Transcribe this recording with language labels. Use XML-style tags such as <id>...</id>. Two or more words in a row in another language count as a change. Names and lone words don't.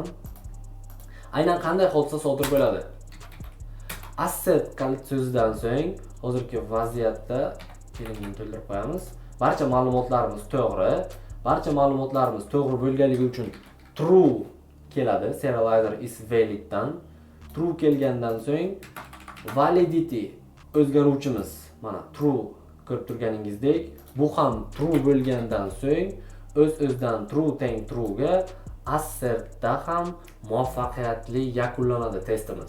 <uz>Aynan qanday hodisa sodir bo'ladi? Asset kalit so'zidan so'ng hozirgi vaziyatda kelinni to'ldirib qo'yamiz. Barcha ma'lumotlarimiz to'g'ri. Barcha ma'lumotlarimiz to'g'ri bo'lganligi uchun true keladi.</uz> <en>Serializer is valid</en> <uz>dan true kelgandan so'ng validity o'zgaruvchimiz mana true ko'rib turganingizdek, bu ham true bo'lgandan so'ng o'z-o'zidan true teng true ga assertda ham muvaffaqiyatli yakunlanadi testimiz.</uz>